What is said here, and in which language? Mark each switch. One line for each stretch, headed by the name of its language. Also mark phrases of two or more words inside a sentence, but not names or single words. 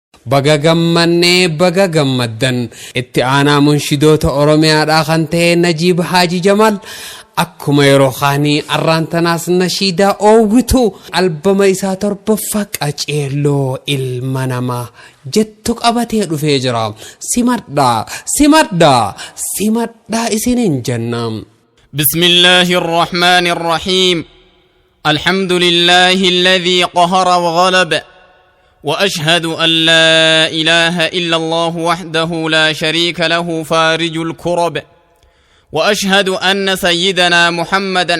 Oromo: baga gammannee baga gammaddan itti aanaa munshidoota oromiyaadhaa kan ta'e Najiib Haaji Jamaal akkuma yeroo kaanii arraantanaas nashiidaa oowwitu albama isaa torbaffaa qaceelloo ilma namaa jettu qabatee dhufee jira. simadhaa isiniin jenna.
Arabic: بسم الله الرحمن الرحيم الحمد لله الذي قهر وغلب وأشهد أن لا إله إلا الله وحده لا شريك له فارج الكرب وأشهد أن سيدنا محمدا